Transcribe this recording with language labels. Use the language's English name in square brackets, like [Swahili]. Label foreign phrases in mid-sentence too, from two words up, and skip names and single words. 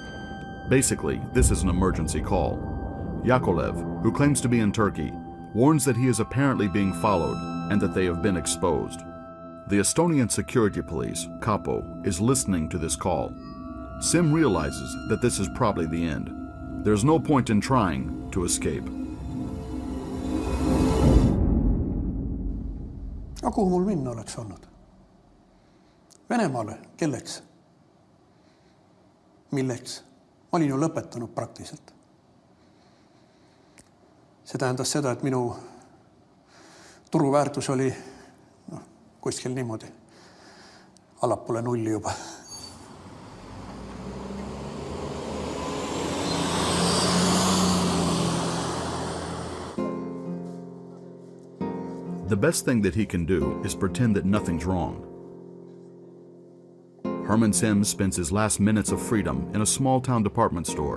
[English] Basically, this is an emergency call. Yakolev, who claims to be in Turkey, warns that he is apparently being followed and that they have been exposed. The Estonian security police, Kapo, is listening to this call. Simm realizes that this is probably the end. There's no point in trying to escape. [Estonian] Aga kuhu mul minna oleks olnud? Venemaale, kelleks? Milleks? Ma olin ju lõpetanud praktiliselt. See tähendas seda, et minu turuväärtus oli kuskil niimoodi allapoole nulli juba. [English] The best thing that he can do is pretend that nothing's wrong. Herman Simm spends his last minutes of freedom in a small-town department store.